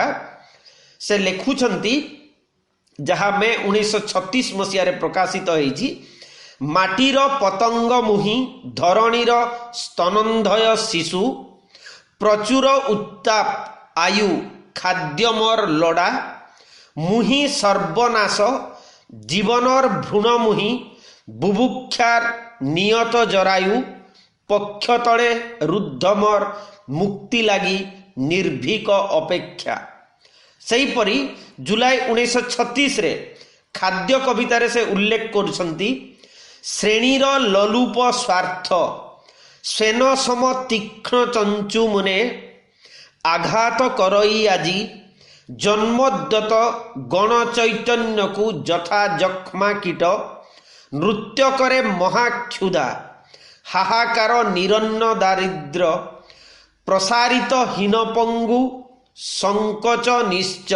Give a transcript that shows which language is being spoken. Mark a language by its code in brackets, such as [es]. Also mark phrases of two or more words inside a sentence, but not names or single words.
[or] ସେ ଲେଖୁଛନ୍ତି, ଯାହା ମେ 1936 ମସିହାରେ ପ୍ରକାଶିତ ହୋଇଛି, ମାଟିର ପତଙ୍ଗ ମୁହିଁ ଧରଣୀର ସ୍ତନନ୍ଧୟ ଶିଶୁ, ପ୍ରଚୁର ଉତ୍ତାପ ଆୟୁ ଖାଦ୍ୟ ମୋର ଲୋଡ଼ା, ମୁହିଁ ସର୍ବନାଶ ଜୀବନର ଭ୍ରୂଣମୁହି ବୁଭୁକ୍ଷାର ନିୟତ ଜରାୟୁ ପକ୍ଷତଳେ ରୁଦ୍ଧମର ମୁକ୍ତି ଲାଗି ନିର୍ଭୀକ ଅପେକ୍ଷା। ସେହିପରି ଜୁଲାଇ 1936ରେ ଖାଦ୍ୟ କବିତାରେ ସେ ଉଲ୍ଲେଖ କରୁଛନ୍ତି, ଶ୍ରେଣୀର ଲଲୁପ ସ୍ୱାର୍ଥ ସ୍ୱେନ ସମ ତୀକ୍ଷ୍ଣ ଚଞ୍ଚୁ ମୁନେ ଆଘାତ କରଇ ଆଜି ଜନ୍ମୋଦ୍ୟତ ଗଣ ଚୈତନ୍ୟକୁ ଯଥା ଯକ୍ଷ୍ମା କୀଟ ନୃତ୍ୟ କରେ ମହାକ୍ଷୁଧା ହାହାକାର ନିରନ୍ନ ଦାରିଦ୍ର୍ୟ ପ୍ରସାରିତ ହୀନପଙ୍ଗୁ ସଂକୋଚ ନିଶ୍ଚଳ।